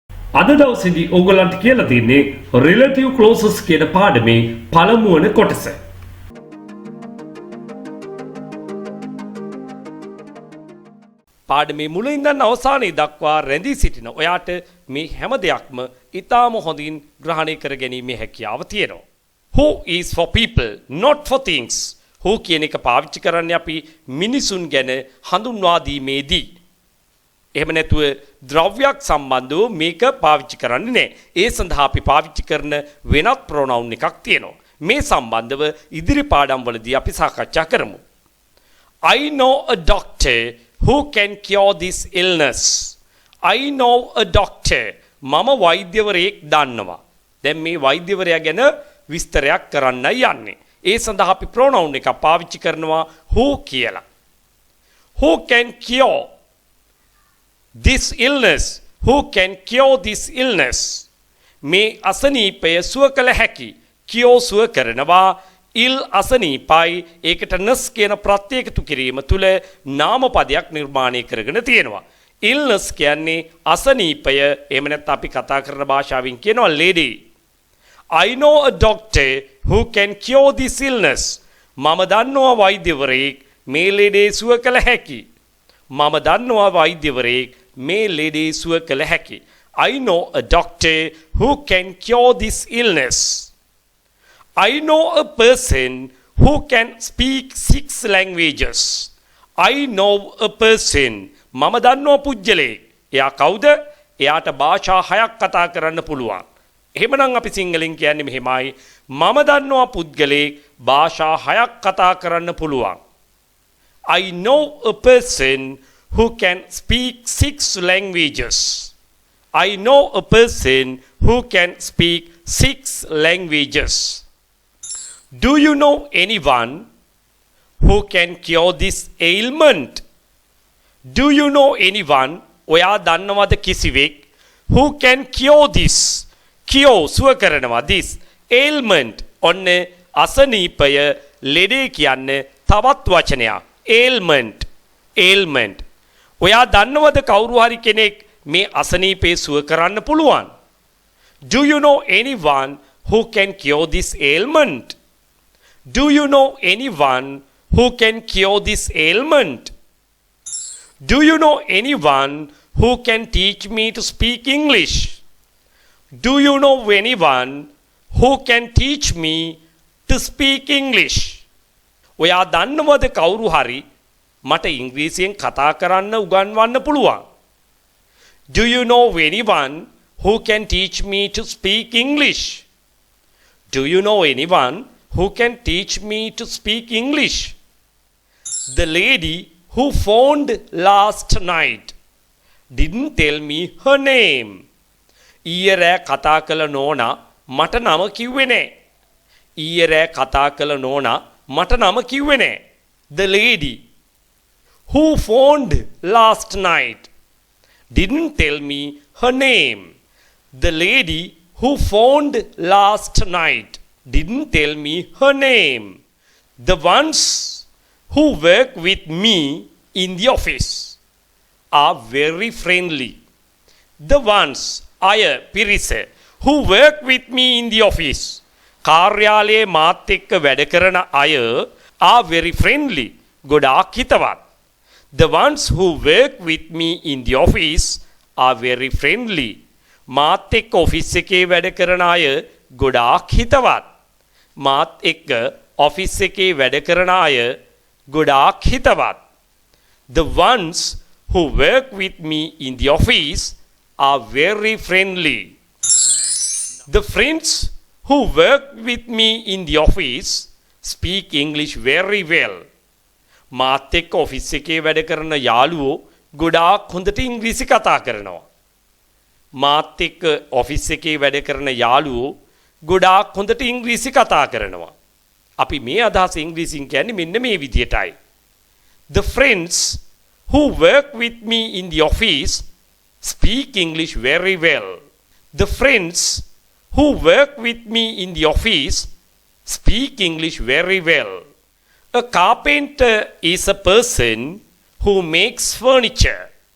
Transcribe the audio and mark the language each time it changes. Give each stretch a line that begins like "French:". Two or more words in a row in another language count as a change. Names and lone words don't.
Sinhala: අද දවසේදී ඕගොල්ලන්ට කියලා දෙන්නේ
English: relative clauses
Sinhala: කියන පාඩමේ පළමු වන කොටස. පාඩමේ මුල ඉඳන් අවසානයේ දක්වා රැඳී සිටින ඔයාට මේ හැම දෙයක්ම ඊටාම හොඳින් ග්‍රහණය කර ගැනීමේ හැකියාව තියෙනවා.
English: Who is for people, not for things.
Sinhala: Who කියන එක පාවිච්චි කරන්නේ අපි මිනිසුන් ගැන හඳුන්වා දීමේදී. එහෙම නැතුව ද්‍රව්‍යයක් සම්බන්ධව මේක පාවිච්චි කරන්නේ නැහැ. ඒ සඳහා අපි පාවිච්චි කරන වෙනත් ප්‍රොනවුන් එකක් තියෙනවා. මේ සම්බන්ධව ඉදිරි පාඩම් වලදී අපි සාකච්ඡා කරමු.
English: I know a doctor who can cure this illness. I know a doctor.
Sinhala: මම වෛද්‍යවරයෙක් දන්නවා. දැන් මේ වෛද්‍යවරයා ගැන විස්තරයක් කරන්නයි යන්නේ. ඒ සඳහා අපි ප්‍රොනවුන් එකක් පාවිච්චි කරනවා who කියලා.
English: Who can cure this illness? Who can cure this illness?
Sinhala: මේ අසනීපය සුව කළ හැකි. cure සුව කරනවා. ඉල් අසනීපයි ඒකට නස් කියන ප්‍රත්‍ය එකතු කිරීම තුළ නාමපදයක් නිර්මාණය කරගෙන තියෙනවා. ඉල්නස් කියන්නේ අසනීපය. එහෙම නැත්නම් අපි කතා කරන භාෂාවෙන් කියනවා lady.
English: I know a doctor who can cure this illness.
Sinhala: මම දන්නවා වෛද්‍යවරයෙක් මේ ලෙඩේ සුව කළ හැකි. මම දන්නවා වෛද්‍යවරයෙක් මේ ලෙඩේ සුව කළ හැකි.
English: I know a doctor who can cure this illness. I know a person who can speak 6 languages. I know a person.
Sinhala: මම දන්නවා පුජ්‍යලෙක්. එයා කවුද? එයාට භාෂා 6ක් කතා කරන්න පුළුවන්. එහෙමනම් අපි සිංහලෙන් කියන්නේ මෙහෙමයි. මම දන්නවා පුද්ගලෙක් භාෂා 6ක් කතා කරන්න පුළුවන්.
English: I know a person who can speak 6 languages. I know a person who can speak 6 languages. Do you know anyone who can cure this ailment? Do you know anyone?
Sinhala: ඔයා දන්නවද කිසිවෙක්
English: who can cure this? cure
Sinhala: සුව කරනවා
English: this ailment.
Sinhala: ඔන්න අසනීපය ලෙඩේ කියන්නේ තවත් වචනයක්.
English: ailment. ailment.
Sinhala: ඔයා දන්නවද කවුරු හරි කෙනෙක් මේ අසනීපේ සුව කරන්න පුළුවන්?
English: Do you know anyone who can cure this ailment? Do you know anyone who can cure this ailment? Do you know anyone who can teach me to speak English? Do you know anyone who can teach me to speak English?
Sinhala: ඔයා දන්නවද කවුරු හරි මට ඉංග්‍රීසියෙන් කතා කරන්න උගන්වන්න පුළුවන්?
English: Do you know anyone who can teach me to speak English? Do you know anyone who can teach me to speak English? The lady who phoned last night didn't tell me her name.
Sinhala: ඊයේ රෑ කතා කළ නෝනා මට නම කිව්වේ නෑ. ඊයේ රෑ කතා කළ නෝනා මට නම කිව්වේ නෑ.
English: The lady who phoned last night didn't tell me her name. The lady who phoned last night didn't tell me her name. The ones who work with me in the office are very friendly. The ones
Sinhala: අය පිරිස
English: who work with me in the office
Sinhala: කාර්යාලයේ මාත් එක්ක වැඩ කරන අය
English: are very friendly
Sinhala: ගොඩාක් හිතවත්.
English: The ones who work with me in the office are very friendly.
Sinhala: මාත් එක්ක ඔෆිස් එකේ වැඩ කරන අය ගොඩාක් හිතවත්. මාත් එක්ක ඔෆිස් එකේ වැඩ කරන අය ගොඩාක් හිතවත්.
English: The ones who work with me in the office are very friendly. The friends who work with me in the office speak English very well.
Sinhala: මාත් එක්ක ඔෆිස් එකේ වැඩ කරන යාළුවෝ ගොඩාක් හොඳට ඉංග්‍රීසි කතා කරනවා. මාත් එක්ක ඔෆිස් එකේ වැඩ කරන යාළුවෝ ගොඩාක් හොඳට ඉංග්‍රීසි කතා කරනවා. අපි මේ අදහස ඉංග්‍රීසියෙන් කියන්නේ මෙන්න මේ විදිහටයි.
English: The friends who work with me in the office speak English very well. The friends who work with me in the office speak English very well. A carpenter is a person who makes furniture.